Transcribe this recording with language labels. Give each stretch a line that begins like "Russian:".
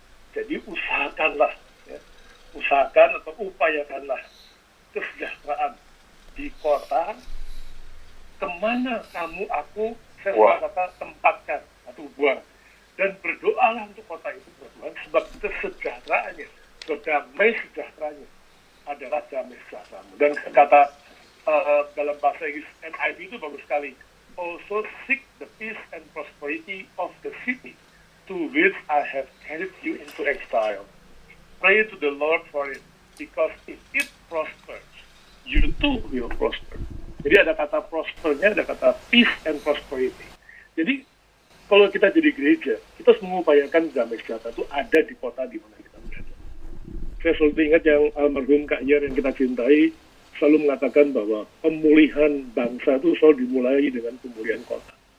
Indonesian: Jadi usahakanlah, ya, usahakan atau upayakanlah kesejahteraan di kota kemana aku saya kata tempatkan atau buang, dan berdoalah untuk kota itu Tuhan, sebab kesejahteraannya, damai sejahteranya adalah damai sejahteramu. Dan kata dalam bahasa Inggris NIV itu bagus sekali.
English: Also seek the peace and prosperity of the city to which I have carried you into exile. Pray to the Lord for it, because if it prospers, you too will prosper.
Indonesian: Jadi ada kata prospernya, ada kata
English: peace and prosperity.
Indonesian: Jadi kalau kita jadi gereja, kita harus mengupayakan damai sejahtera itu ada di kota di mana kita berada. Saya selalu ingat yang almarhum Kak Yer yang kita cintai selalu mengatakan bahwa pemulihan bangsa itu selalu dimulai dengan pemulihan kota.